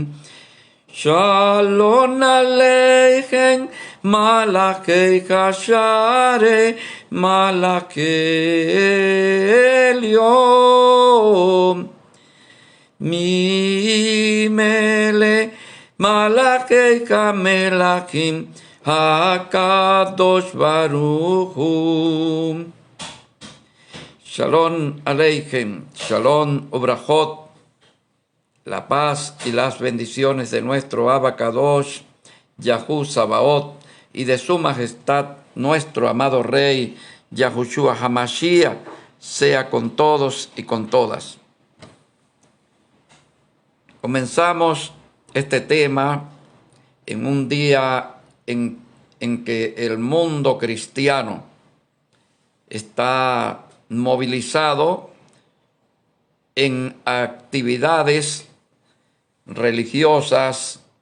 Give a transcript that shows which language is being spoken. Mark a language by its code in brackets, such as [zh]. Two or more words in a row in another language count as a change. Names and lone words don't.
[he] שלום עליכם, מלאכי השרת, מלאכי עליון, ממלא, מלאכי המלכים, הקדוש ברוך הוא. שלום עליכם, שלום וברכות, [es] la paz y las bendiciones de nuestro Abba Kadosh, Yahú Sabaoth, y de su majestad, nuestro amado Rey, Yahushua Hamashiach, sea con todos y con todas. Comenzamos este tema en un día en que el mundo cristiano está movilizado en actividades religiosas.